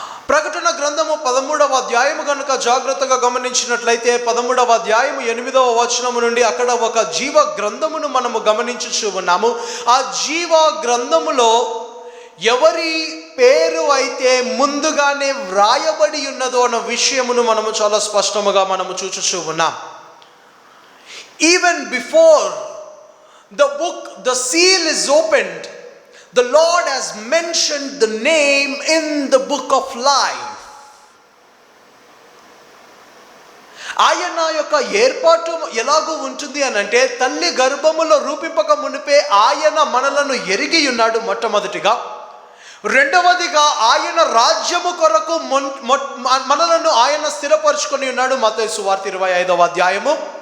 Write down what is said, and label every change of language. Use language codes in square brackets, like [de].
[te] ప్రకటన గ్రంథము 13వ అధ్యాయము కనుక జాగ్రత్తగా గమనించినట్లయితే 13వ అధ్యాయము 8వ వచనము నుండి అక్కడ ఒక జీవ గ్రంథమును మనము గమనించుచూ ఉన్నాము. ఆ జీవ గ్రంథములో ఎవరి పేరు అయితే ముందుగానే వ్రాయబడి ఉన్నదో అన్న విషయమును మనము చాలా స్పష్టముగా మనము చూచుచూ ఉన్నాం. [en] Even before the book, the seal is opened, the Lord has mentioned the name in the book of life. [te] ఆయన యొక్క ఏర్పాటు ఎలాగూ ఉంటుంది అని అంటే, తల్లి గర్భములో రూపింపక మునిపే ఆయన మనలను ఎరిగి ఉన్నాడు మొట్టమొదటిగా. రెండవదిగా ఆయన రాజ్యము కొరకు మనలను ఆయన స్థిరపరచుకొని ఉన్నాడు, మత్తయి సువార్త 25వ అధ్యాయము.